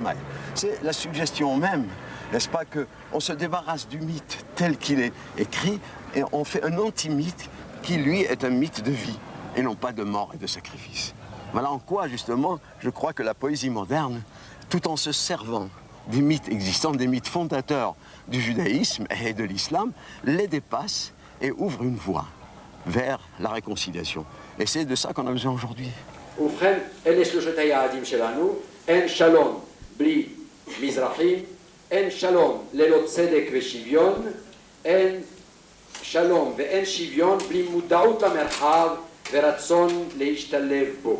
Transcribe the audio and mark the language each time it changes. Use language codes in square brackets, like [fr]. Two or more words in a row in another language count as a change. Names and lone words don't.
[fr] » C'est la suggestion même, n'est-ce pas, qu'on se débarrasse du mythe tel qu'il est écrit et on fait un anti-mythe qui, lui, est un mythe de vie et non pas de mort et de sacrifice. Voilà en quoi, justement, je crois que la poésie moderne, tout en se servant des mythes existants, des mythes fondateurs du judaïsme et de l'islam, les dépasse et ouvre une voie vers la réconciliation. Et c'est de ça qu'on a besoin aujourd'hui. [he] ובכן, אלה שלושת היעדים שלנו, אין שלום בלי מזרחים, אין שלום ללא צדק ושוויון, אין שלום ואין שוויון בלי מודעות למרחב ורצון להשתלב בו.